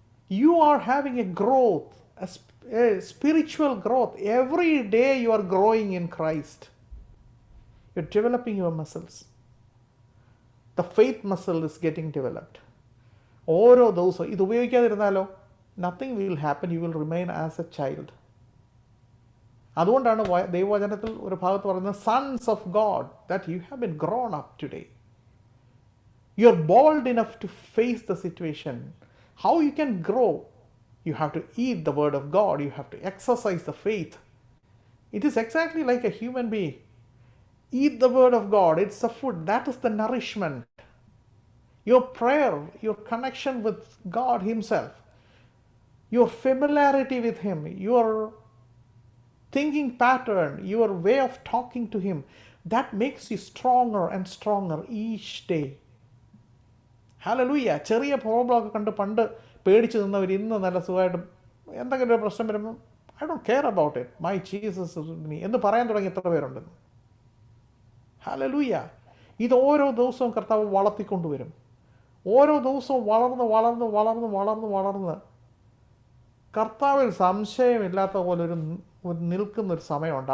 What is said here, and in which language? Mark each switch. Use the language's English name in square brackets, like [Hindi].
[English] You are having a growth, a spiritual growth. Every day you are growing in Christ. You're developing your muscles. The faith muscle is getting developed. [Malayalam] ഓരോ ദിവസവും ഇത് ഉപയോഗിക്കാതിരുന്നാലോ [English] nothing will happen. You will remain as a child. [Malayalam] അതുകൊണ്ടാണ് ദൈവവചനത്തിൽ ഒരു ഭാഗത്ത് പറയുന്നത്, [English] sons of God, that you have been grown up today. You are bold enough to face the situation. How you can grow? You have to eat the word of God. You have to exercise the faith. It is exactly like a human being. Eat the word of God. It's the food. That is the nourishment. Your prayer, your connection with God Himself, your familiarity with Him, your thinking pattern, your way of talking to Him, that makes you stronger and stronger each day. [Malayalam] Hallelujah. ചെറിയ പ്രോബ്ലമൊക്കെ കണ്ട് പണ്ട് പേടിച്ച് നിന്നവർ ഇന്ന് നല്ല സുഖമായിട്ട് എന്തെങ്കിലും ഒരു പ്രശ്നം വരുമ്പോൾ [English] I don't care about it, my Jesus me [Malayalam] എന്ന് പറയാൻ തുടങ്ങി എത്ര പേരുണ്ടെന്ന്. ഹല്ലേലൂയ. ഇത് ഓരോ ദിവസവും കർത്താവ് വളർത്തിക്കൊണ്ടുവരും. ഓരോ ദിവസവും വളർന്ന് വളർന്ന് വളർന്ന് വളർന്ന് വളർന്ന് കർത്താവിൽ സംശയമില്ലാത്ത പോലെ ഒരു നിൽക്കുന്നൊരു സമയമുണ്ട്.